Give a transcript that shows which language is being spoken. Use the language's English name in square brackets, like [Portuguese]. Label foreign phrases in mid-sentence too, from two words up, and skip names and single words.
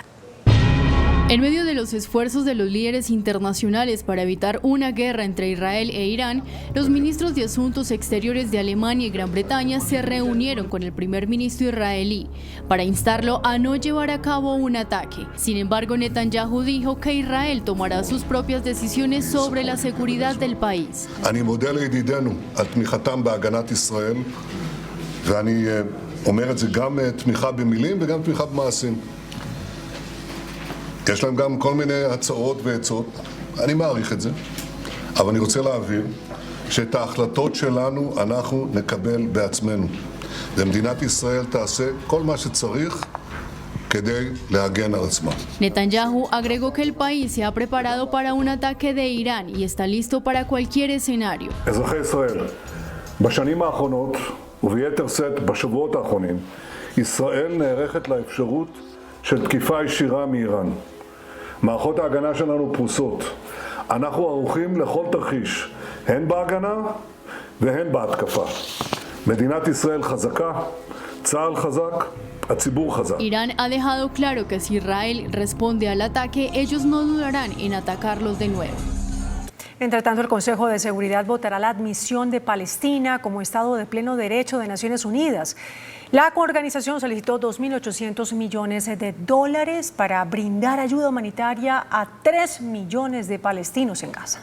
[Spanish] En medio de los esfuerzos de los líderes internacionales para evitar una guerra entre Israel e Irán, los ministros de Asuntos Exteriores de Alemania y Gran Bretaña se reunieron con el primer ministro israelí para instarlo a no llevar a cabo un ataque. Sin embargo, Netanyahu dijo que Israel tomará sus propias decisiones sobre la seguridad del país. [Hebrew] אני מודה לידידינו על תמיכתם בהגנת ישראל, ואני אומר את זה גם תמיכה במילים וגם תמיכה במעשים. יש להם גם כל מיני הצעות ועצות, אני מעריך את זה, אבל אני רוצה להבהיר שאת ההחלטות שלנו אנחנו נקבל בעצמנו. ומדינת ישראל תעשה כל מה שצריך כדי להגן על עצמה. [Spanish] Netanyahu agregó que el país se ha preparado para un ataque de Irán y está listo para cualquier escenario. [Hebrew] אזרחי ישראל, בשנים האחרונות וביתר שאת בשבועות האחרונים, ישראל נערכת לאפשרות של תקיפה ישירה מאיראן. מערכות ההגנה שלנו פרוסות. אנחנו ערוכים לכל תרחיש, הן בהגנה והן בהתקפה. מדינת ישראל חזקה, צה"ל חזק, הציבור חזק. [Spanish] Irán ha dejado claro que si Israel responde al ataque, ellos no dudarán en atacarlos de nuevo. Entre tanto, el Consejo de Seguridad votará la admisión de Palestina como Estado de pleno derecho de Naciones Unidas. La organización solicitó 2.800 millones de dólares para brindar ayuda humanitaria a 3 millones de palestinos en Gaza.